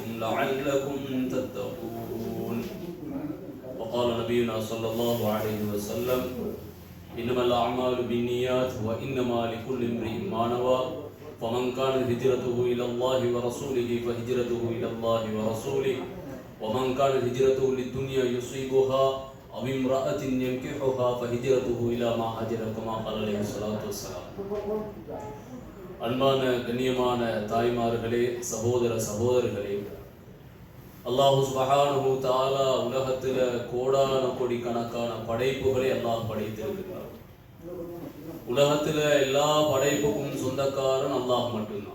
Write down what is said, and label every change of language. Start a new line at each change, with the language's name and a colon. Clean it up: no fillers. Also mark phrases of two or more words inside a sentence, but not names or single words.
Arabic: لعلكم تتقون وقال نبينا صلى الله عليه وسلم إنما الأعمال بالنيات وإنما لكل امرئ ما نوى فمن كانت هجرته إلى الله ورسوله فهجرته إلى الله ورسوله ومن كانت هجرته للدنيا يصيبها أو امرأة ينكحها فهجرته إلى ما هاجر كما قال عليه الصلاة والسلام.
Tamil: அன்பான கண்ணியமான தாய்மார்களே, சகோதர சகோதரர்களே,
Arabic: الله سبحانه وتعالى
Tamil: உலகத்தில் கோடான கோடி கணக்கான படைப்புகளை அல்லாஹ் படைத்திருக்கிறார். உலகத்தில் எல்லா படைப்புக்கும் சொந்தக்காரன் அல்லாஹ் மட்டும்தான்.